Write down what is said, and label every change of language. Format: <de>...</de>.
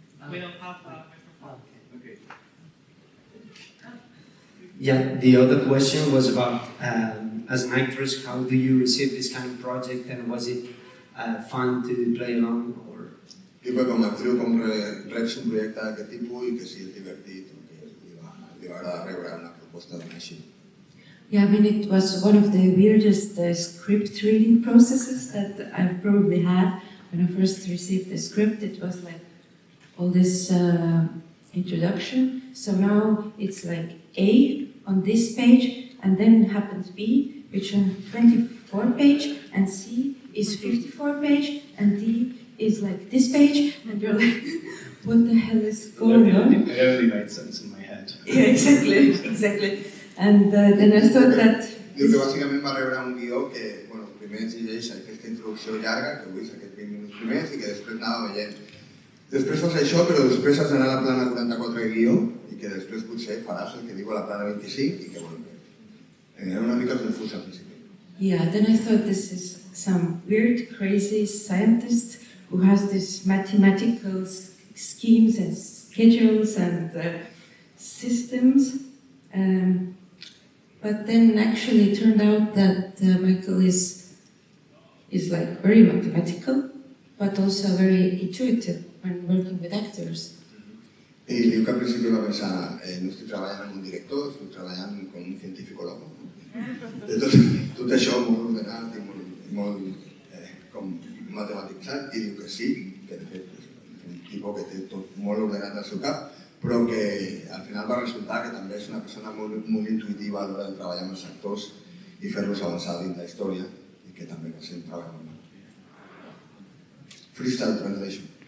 <en>We don't have a microphone. Okay. Yeah, the other question was about, as an actress, how do you receive this kind of project, and was it fun to play along? Or?</en> <ca>Diu que com a actriu com reps un projecte d'aquest tipus i que sí, és divertit, que li va agradar rebre una proposta d'un així.</ca> <en>Yeah, I mean, it was one of the weirdest script reading processes that I've probably had. When I first received the script, it was like all this introduction. So now it's like A on this page, and then happens B, which on 24 page, and C is 54 page, and D is like this page, and you're like, what the hell is going on? It only made sense in my head. Yeah, exactly. And then I thought that...</en> <ca>Diu que bàsicament va rebre un guió que, bueno, primer ens llegeix aquesta introducció llarga, que avui és aquest 20 minuts primers, i que després anava veient. Després fas això, però després has d'anar a la plana 44 de guió, i que després potser faràs el que diu a la plana 25, i que, bueno, era una mica confús al principi.</ca> <en>Yeah, then I thought this is some weird, crazy scientist who has these mathematical schemes and schedules and systems. But then actually it turned out that Michael is like very mathematical, but also very intuitive when working with actors.</en> <ca>I diu que al principi va pensar, no estic treballant amb un director, estic treballant com un científic loco. Tot això molt ordenat i molt com matematitzat, i diu que sí, que de fet és un tipus que té tot molt ordenat al seu cap, però que al final va resultar que també és una persona molt intuitiva a l'hora de treballar amb els actors i fer-los avançar dins la història, i que també va ser un treball normal.</ca> <en>Freestyle translation.</en>